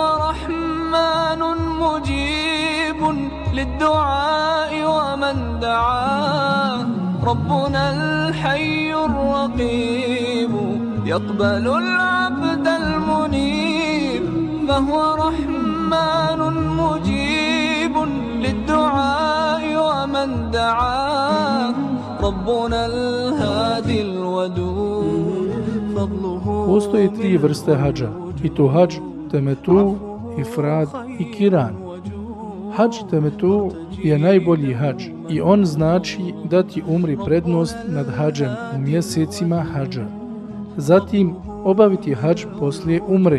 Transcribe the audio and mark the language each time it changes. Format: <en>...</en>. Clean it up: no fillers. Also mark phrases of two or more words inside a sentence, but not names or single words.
<ar>رحمن مجيب للدعاء ومن دعاه ربنا الحي الرقيب يقبل العبد المنيب فهو رحمن مجيب للدعاء ومن دعاه ربنا الهادي الودود فضله.</ar> <bs>Postoje 3 vrste hadža, i to hadž temetu, ifrad i kiran. Hadž temetu je najbolji hadž i on znači dati umri prednost nad hadžem u mjesecima hadža. Zatim obaviti hadž poslije umre.</bs>